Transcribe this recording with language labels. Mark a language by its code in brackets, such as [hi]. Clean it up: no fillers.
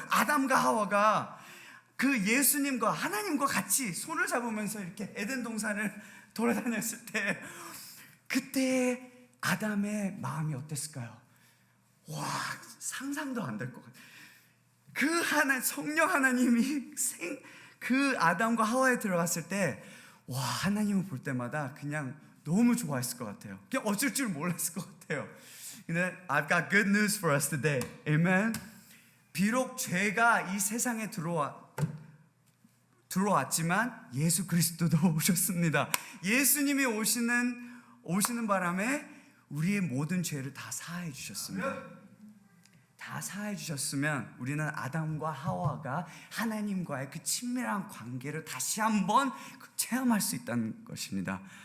[ko] 아담과 하와가 그 예수님과 하나님과 같이 손을 잡으면서 이렇게 에덴 동산을 돌아다녔을 때, 그때 아담의 마음이 어땠을까요? 와, 상상도 안 될 것 같아요. 그 성령 하나님이 그 아담과 하와에 들어갔을 때, 와, 하나님을 볼 때마다 그냥 너무 좋아했을 것 같아요. 그냥 어쩔 줄 몰랐을 것 같아요. [en] 근데 I've got good news for us today. Amen. [ko] 비록 죄가 이 세상에 들어왔지만 예수 그리스도도 오셨습니다. 예수님이 오시는 바람에 우리의 모든 죄를 다 사해 주셨습니다. 다 사해 주셨으면 우리는 아담과 하와가 하나님과의 그 친밀한 관계를 다시 한번 체험할 수 있다는 것입니다.